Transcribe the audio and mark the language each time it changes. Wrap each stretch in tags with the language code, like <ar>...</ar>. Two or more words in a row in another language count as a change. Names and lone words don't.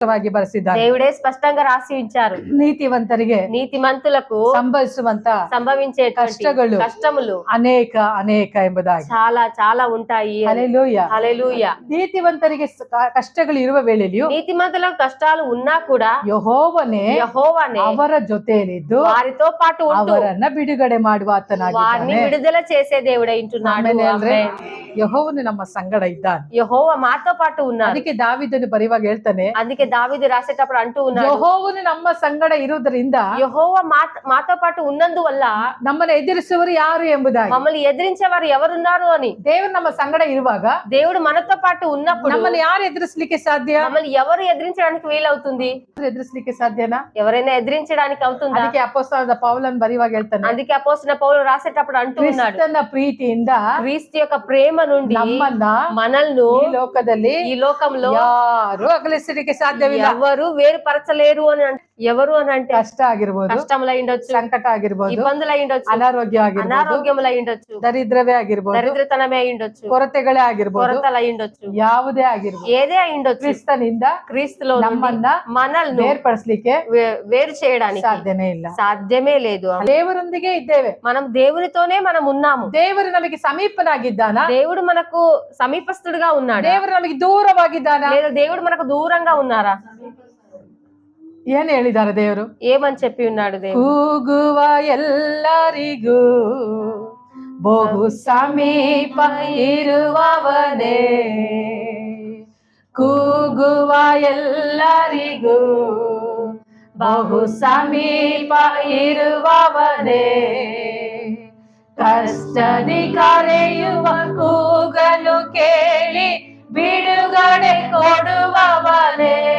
<kn>ಬರೆಸಿದ್ದಾರೆ.</kn> <te>దేవుడే స్పష్టంగా రాసి ఉంచారు.</te> <kn>నీతివంతರಿಗೆ</kn> <te>నీతిమంతులకు సంభవించే కష్టములు</te> <kn>ಅನೇಕ ಎಂಬುದಾಗಿ</kn> <te>చాలా చాలా ఉంటాయి. హల్లెలూయా హల్లెలూయా.</te> <kn>నీతిವಂತರಿಗೆ ಕಷ್ಟಗಳು ಇರುವ ವೇಳೆಯಲ್ಲಿಯೂ</kn> <te>నీతిమంతులకు కష్టాలు ఉన్నా కూడా</te> <kn>ಯೆಹೋವನೇ ಅವರ ಜೊತೆಯಲ್ಲಿದ್ದು</kn> <te>వారితో పాటు ఉంటూ</te> <kn>ಅವರನ್ನ ಬಿಡುಗಡೆ ಮಾಡುವ</kn> <te>వారిని విడుదల చేసే దేవుడై ఉంటున్నాడు.</te> <kn>ಯೆಹೋವನು ನಮ್ಮ ಸಂಗಡ ಇದ್ದಾನೆ.</kn> <te>యెహోవా మాతో పాటు ఉన్నాడు.</te> <kn>ಅದಕ್ಕೆ ದಾವೀದನು ಬರೆಯುವಾಗ ಹೇಳ್ತಾನೆ,</kn> <te>అందుకే దావీదు రాసేటప్పుడు అంటూ ఉన్నాడు,</te> <kn>ಯೆಹೋವನು ನಮ್ಮ ಸಂಗಡ ಇರುವುದರಿಂದ</kn> <te>యెహోవా మాతో పాటు ఉన్నందువల్ల</te> <kn>ನಮ್ಮನ್ನು ಎದುರಿಸುವವರು ಯಾರು ಎಂಬುದಾಗಿ,</kn> <te>మమ్మల్ని ఎదిరించేవారు ఎవరున్నారు అని.</te> <kn>ದೇವರು ನಮ್ಮ ಸಂಗಡ ಇರುವಾಗ</kn> <te>దేవుడు మనతో పాటు ఉన్నప్పుడు</te> <kn>ನಮ್ಮನ್ನು ಯಾರು ಎದುರಿಸಲಿಕ್ಕೆ ಸಾಧ್ಯ?</kn> <te>మమ్మల్ని ఎవరు ఎదిరించడానికి వీలవుతుంది?</te> <kn>ಎದುರಿಸಲಿಕ್ಕೆ ಸಾಧ್ಯನಾ?</kn> <te>ఎవరైనా ఎదిరించడానికి అవుతుందా?</te> <kn>ಅದಕ್ಕೆ ಅಪೊಸ್ತಲನಾದ ಪೌಲನು ಬರೆಯುವಾಗ ಹೇಳ್ತಾನೆ,</kn> <te>అందుకే అపోస్తలుడైన పౌలు రాసేటప్పుడు అంటూ ఉన్నాడు,</te> <kn>ಕ್ರಿಸ್ತನ ಪ್ರೀತಿಯಿಂದ</kn> <te>క్రీస్తు యొక్క ప్రేమ నుండి మనల్ని ఈ లోకంలో</te> <kn>ಯಾರು ಅಗಲಿಸಲಿಕ್ಕೆ ಸಾಧ್ಯವಿಲ್ಲ.</kn> <te>ఎవరు వేరుపరచలేరు అని ఎవరు అని అంటే</te> <kn>ಕಷ್ಟ ಆಗಿರ್ಬೋದು,</kn> <te>కష్టములై ఉండొచ్చు,</te> <kn>ಸಂಕಟ ಆಗಿರ್ಬೋದು,</kn> <te>ఇబ్బందులై ఉండొచ్చు, ಅನಾರೋಗ್ಯములೈ ఉండొచ్చు,</te> <kn>ದರಿದ್ರವೇ ಆಗಿರ್ಬೋದು,</kn> <te>దరిద్రతనమే అయి ఉండొచ్చు,</te> <kn>ಕೊರತೆಗಳೇ ಆಗಿರ್ಬೋದು,</kn> <te>కొరతలై ఉండొచ్చు,</te> <kn>ಯಾವುದೇ ಆಗಿರ್ಬೋದು,</kn> <te>ఏదే అయి ఉండొచ్చు, క్రీస్తులో</te> <kn>ನಮ್ಮನ್ನ</kn> <te>మనల్ని</te> <kn>ಬೇರ್ಪಡಿಸಲಿಕ್ಕೆ</kn> <te>వేరు చేయడానికి సాధ్యమే లేదు.</te> <kn>ದೇವರೊಂದಿಗೆ ಇದ್ದೇವೆ,</kn> <te>మనం దేవునితోనే మనం ఉన్నాము.</te> <kn>ದೇವರು ನಮಗೆ ಸಮೀಪನಾಗಿದ್ದಾನಾ?</kn> <te>దేవుడు మనకు సమీపస్తుడుగా ఉన్నాడు.</te> <kn>ದೇವರು ನಮಗೆ ದೂರವಾಗಿದ್ದಾನಾ?</kn> <te>లేదా దేవుడు మనకు దూరంగా ఉన్నారా?</te> <kn>ಏನ್ ಹೇಳಿದ್ದಾರೆ ದೇವರು?</kn> <te>ఏమని చెప్పి ఉన్నాడు దేవుడు?</te> <kn>ಕೂಗುವ ಎಲ್ಲರಿಗೂ ಬಹು ಸಮೀಪ ಇರುವವನೇ, ಕೂಗುವ ಎಲ್ಲರಿಗೂ ಬಹು ಸಮೀಪ ಇರುವವನೇ, ಕಷ್ಟದಿ ಕರೆಯುವ ಕೂಗಲು ಕೇಳಿ ಬಿಡುಗಡೆ ಕೊಡುವವನೇ,</kn>